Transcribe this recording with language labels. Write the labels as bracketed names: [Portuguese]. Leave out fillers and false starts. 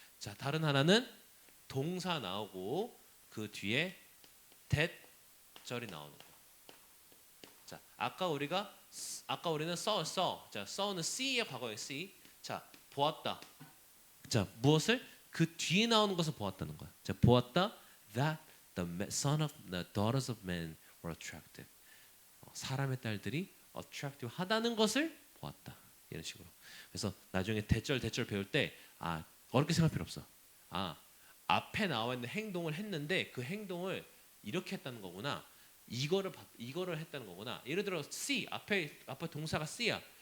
[Korean] 자, 다른 하나는 동사 나오고 그 뒤에 that 절이 나오는 거. 자, 아까 우리는 saw. 자, saw는 see의 과거예요. see. 자, 보았다. 자, 무엇을? 그 뒤에 나오는 것을 보았다는 거야. 자, 보았다. [English] That the son of the daughters of men were attractive. [Korean] 사람의 딸들이 attractive 하다는 것을 보았다. 이런 식으로. 그래서 나중에 대절 배울 때 어렵게 생각할 필요 없어. 앞에 나와 있는 행동을 했는데 그 행동을 이렇게 했다는 거구나. 이거를 했다는 거구나. 예를 들어 see 앞에 동사가 see야.